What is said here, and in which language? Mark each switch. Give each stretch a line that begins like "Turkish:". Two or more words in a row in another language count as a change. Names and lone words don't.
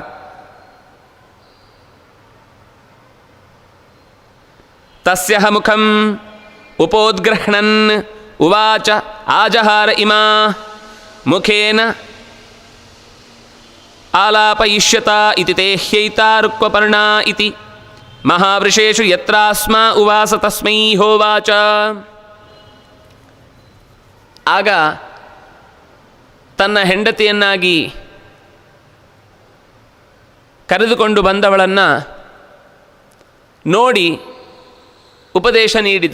Sanskrit: तस्यः मुखं उपोद्ग्रहणन् उवाच आजहार इमा मुखेन आलापयिष्यत इति ते ह्यैता रुक्वपर्णा इति महावृषेषु यत्रास्म उवास तस्मै होवाच.
Kannada: ಆಗ ತನ್ನ ಹೆಂಡತಿಯನ್ನಾಗಿ ಕರೆದುಕೊಂಡು ಬಂದವಳನ್ನು ನೋಡಿ ಉಪದೇಶ ನೀಡಿದ.